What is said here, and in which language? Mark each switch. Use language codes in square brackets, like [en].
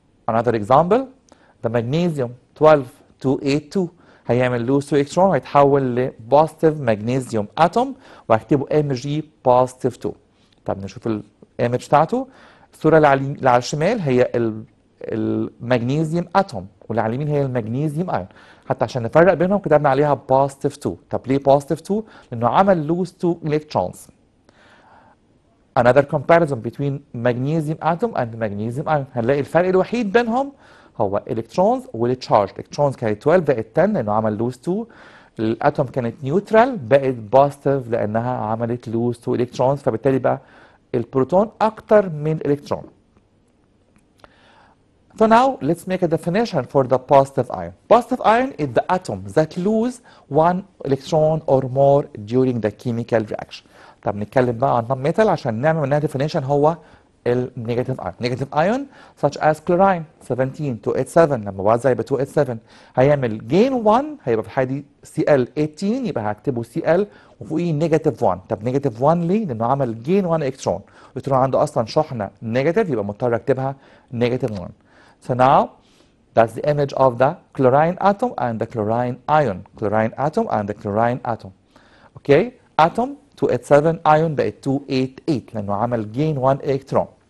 [en] Another example the magnesium [ar] 12282 هيعمل لوز 2 الكترون وهيتحول لبوزيتيف ماجنيزيوم اتوم وهكتبه ام جي بوزيتيف 2. طب نشوف الايمج بتاعته. الصوره اللي على الشمال هي المغنيسيوم اتوم واللي على اليمين هي المغنيسيوم ايون، حتى عشان نفرق بينهم كتبنا عليها بوزيتيف 2. طب ليه بوزيتيف 2؟ لانه عمل لوز 2 electrons. [en] Another comparison between magnesium atom and magnesium ion، [ar] هنلاقي الفرق الوحيد بينهم هو الكترونز والتشارج. الكترونز كانت 12 بقت 10 لانه عمل لوز 2، الاتوم كانت نيوترال بقت بوزيتيف لانها عملت لوز 2 الكترونز، فبالتالي بقى البروتون اكتر من الالكترون. [en] So now let's make a definition for the positive ion. Positive ion is the atom that lose one electron or more during the chemical reaction. [ar] طب نتكلم بقى عن non-metal عشان نعمل منها definition هو النيجاتيف ion. [en] Negative ion such as chlorine [ar] 17 287 لما وزع يبقى 287 هيعمل gain 1 هيبقى في الحالة دي Cl 18 يبقى هكتبه Cl وفوقيه نيجاتيف 1. طب نيجاتيف 1 ليه؟ لأنه عمل gain 1 الكترون، الالكترون عنده أصلا شحنة نيجاتيف يبقى مضطر أكتبها نيجاتيف 1. [en] So now that's the image of the chlorine atom and the chlorine ion. Chlorine atom and the chlorine atom. Okay? Atom 287 ion [ar] بقت [en] 288 [ar] لأنه عمل [en] gain 1 electron.